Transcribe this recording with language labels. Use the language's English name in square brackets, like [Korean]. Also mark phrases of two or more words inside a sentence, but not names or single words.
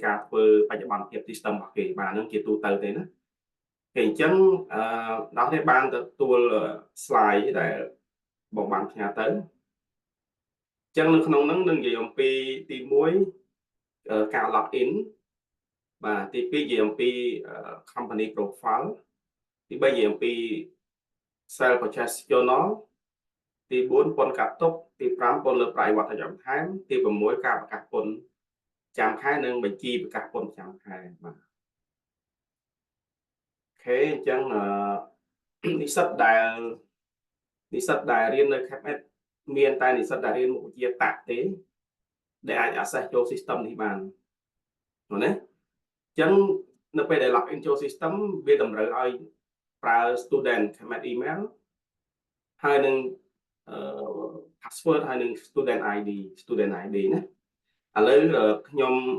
[Khmer] ការធ្វើបច្ចុប្បន្នភាព system របស់គេបាទហ្នឹងជាទូទៅទេណាគេអញ្ចឹងដល់នេះបានទទួល slide ដែលបងបានផ្ញើទៅអញ្ចឹងនៅក្នុងហ្នឹងនឹងនិយាយអំពីទី1ការ [English] log in [Khmer] បាទទី2និយាយអំពី [English] company profile [Khmer] ទី3និយាយអំពី [English] sale purchase journal [Khmer] ទី4ពន្ធកាត់ទុកទី5ពន្ធលើប្រាក់អីវត្តបន្ថែមទី6ការប្រកាសពន្ធចាំខែនិងបញ្ជីប្រកាសពន្ធចាំខែបាទអូខេអញ្ចឹងនិស្សិត ដែលរៀននៅ KFS មានតែនិស្សិតដែលរៀនមុខវិជ្ជាតាក់ទេដែលអាច access ចូល system នេះបានណាអញ្ចឹងនៅពេលដែល [English] log in [Khmer] ចូល system វាតម្រូវឲ្យប្រើ [English] student KMS email [Khmer] ហើយនឹងpassword ហើយនឹង [English] student ID [Khmer] ណាឥឡូវខ្ញុំ